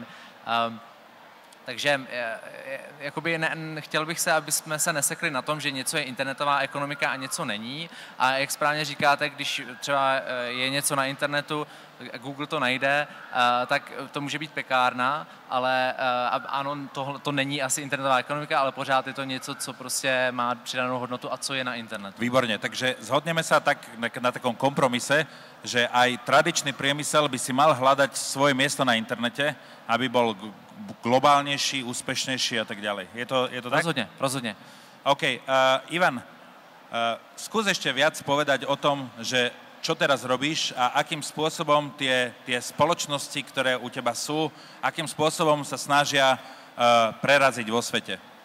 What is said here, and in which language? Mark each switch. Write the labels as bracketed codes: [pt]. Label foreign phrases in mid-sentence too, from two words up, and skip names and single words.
[cs] Takže jakoby chtěl bych se, aby jsme se nesekli na tom, že něco je internetová ekonomika a něco není. A jak správně říkáte, když třeba je něco na internetu, Google to najde, tak to může být pekárna, ale ano, to není asi internetová ekonomika, ale pořád je to něco, co prostě má přidanou hodnotu a co je na internetu. [sk] Výborne, takže zhodneme sa tak na takom kompromise, že aj tradičný priemysel by si mal hľadať svoje miesto na internete, aby bol globálnejší, úspešnejší a tak ďalej. Je to tak? Rozhodne. OK. Ivan, skús ešte viac povedať o tom, že čo teraz robíš a akým spôsobom tie spoločnosti, ktoré u teba sú, akým spôsobom sa snažia preraziť vo svete.